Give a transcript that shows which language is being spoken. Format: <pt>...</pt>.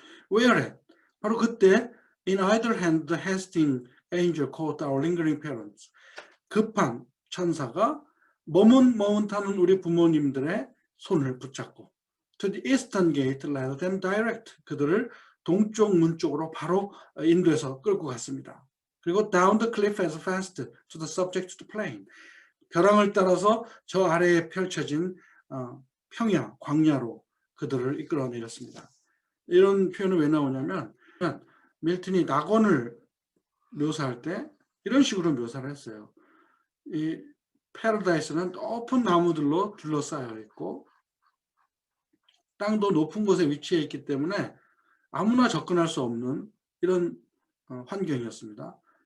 <en>Whereat,</en> <ko>바로 그때</ko> <en>in either hand the hastening angel caught our lingering parents.</en> <ko>급한 천사가 머뭇머뭇하는 우리 부모님들의 손을 붙잡고</ko> <en>to the eastern gate led them direct.</en> <ko>그들을 동쪽 문 쪽으로 바로 인도해서 끌고 갔습니다. 그리고</ko> <en>down the cliff as fast to the subject to the plain.</en> <ko>벼랑을 따라서 저 아래에 펼쳐진 평야, 광야로 그들을 이끌어내렸습니다. 이런 표현은 왜 나오냐면 밀턴이 낙원을 묘사할 때 이런 식으로 묘사를 했어요. 이 패러다이스는 높은 나무들로 둘러싸여 있고 땅도 높은 곳에 위치해 있기 때문에 아무나 접근할 수 없는 이런 환경이었습니다.</ko>